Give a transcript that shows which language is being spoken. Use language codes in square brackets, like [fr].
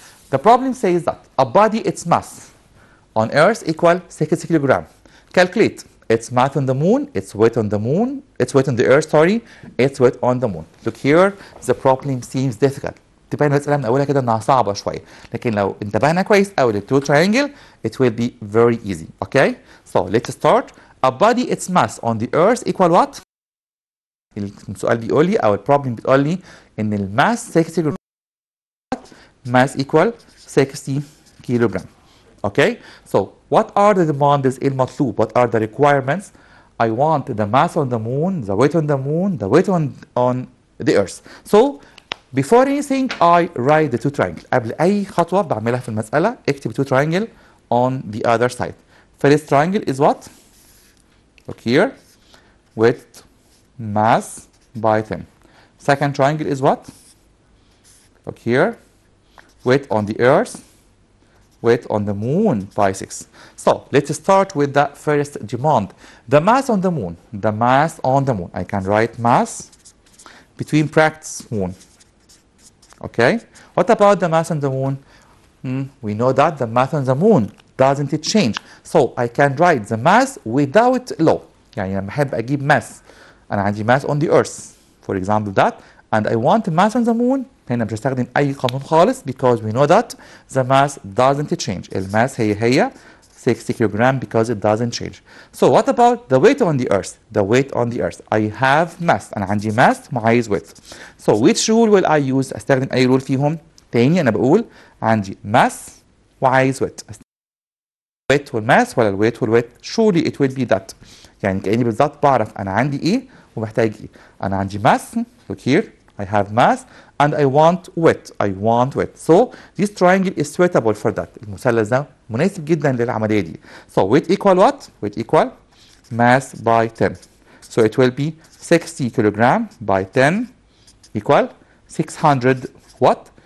[en] The problem says that a body, its mass on earth equal 60 kilogram. Calculate its mass on the moon, its weight on the moon, its weight on the earth, sorry, its weight on the moon. Look here, the problem seems difficult. [ar] تبان المسألة من أولها كده إنها صعبة شوية، لكن لو انتبهنا كويس أوي للتو triangle, [en] it will be very easy. Okay? So let's start. A body, its mass on the earth equal what? [ar] السؤال بيقول لي أو البروبلم بتقول لي إن الماس 60 كيلوغرام. [en] Mass equal 60 kilogram. Okay? So what are the demands المطلوب? What are the requirements? I want the mass on the moon, the weight on the moon, the weight on the earth. So before anything I write the two triangles. [ar] قبل أي خطوة بعملها في المسألة اكتب [en] two triangle on the other side. First triangle is what? Look here. Weight, mass by 10. Second triangle is what? Look here. Weight on the earth, weight on the moon by 6. So let's start with the first demand. The mass on the moon. The mass on the moon. I can write mass between brackets moon. Okay. What about the mass on the moon? We know that the mass on the moon doesn't it change. So I can write the mass without law. [ar] يعني لما أحب أجيب mass أنا عندي mass on the earth. [en] For example that. And I want mass on the moon. [ar] هنا مش هستخدم أي قانون خالص [en] because we know that the mass doesn't change. [ar] الماس هي 60 kilogram [en] because it doesn't change. So what about the weight on the earth? The weight on the earth. I have mass. [ar] أنا عندي mass وعايز weight. [en] So which rule will I use? [ar] أستخدم أي rule فيهم؟ تاني أنا بقول عندي mass وعايز weight. [en] weight والmass [ar] ولا الويت والويت؟ [en] Surely it will be that. [ar] يعني كأني بالظبط بعرف أنا عندي إيه ومحتاج إيه. أنا عندي mass. [en] Look here. I have mass and I want weight. I want weight. So this triangle is suitable for that. [ar] المثلث ده مناسب جدا للعملية دي. [en] So weight equal what? Weight equal mass by 10. So it will be 60 kilogram by 10 equal 600 what?